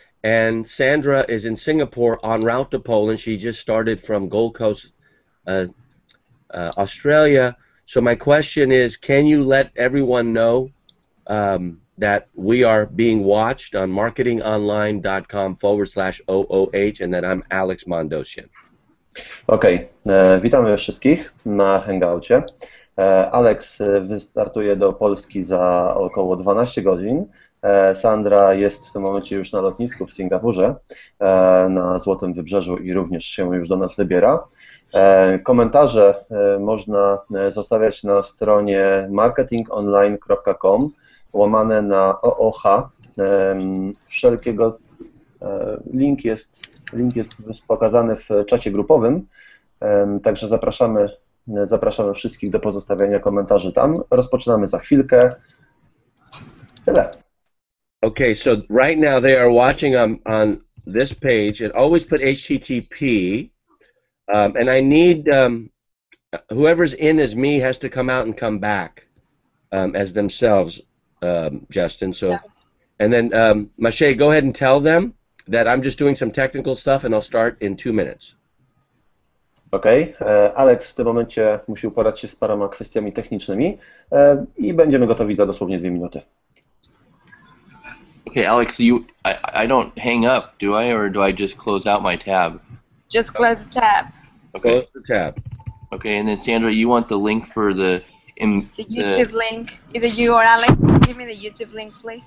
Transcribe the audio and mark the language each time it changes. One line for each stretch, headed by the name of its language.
English: And Sandra is in Singapore en route to Poland. She just started from Gold Coast, Australia. So my question is, can you let everyone know that we are being watched on marketingonline.com/OOH and that I'm Alex Mondosian?
Polish: Okej, witamy wszystkich na Hangoucie. Alex wystartuje do Polski za około 12 godzin. Sandra jest w tym momencie już na lotnisku w Singapurze, na Złotym Wybrzeżu i również się już do nas wybiera. Komentarze można zostawiać na stronie marketingonline.com łamane na OOH. Wszelkiego link jest pokazany w czacie grupowym, także zapraszamy Zapraszamy wszystkich do pozostawiania komentarzy tam. Rozpoczynamy za chwilkę. Tyle.
English: Okay, so right now they are watching on this page, and always put HTTP, and I need whoever's in as me has to come out and come back as themselves, Justin. So, and then Mache, go ahead and tell them that I'm just doing some technical stuff, and I'll start in 2 minutes.
Polish: Okej. Alex w tym momencie musi uporać się z paroma kwestiami technicznymi i będziemy gotowi za dosłownie 2 minuty.
English: Okay, Alex, I don't hang up, do I, or do I just close out my tab? Just close the tab. Okay. Close the tab. Okay, and then Sandra, you want the link for the The YouTube link. Either you or Alex, give me the YouTube link, please.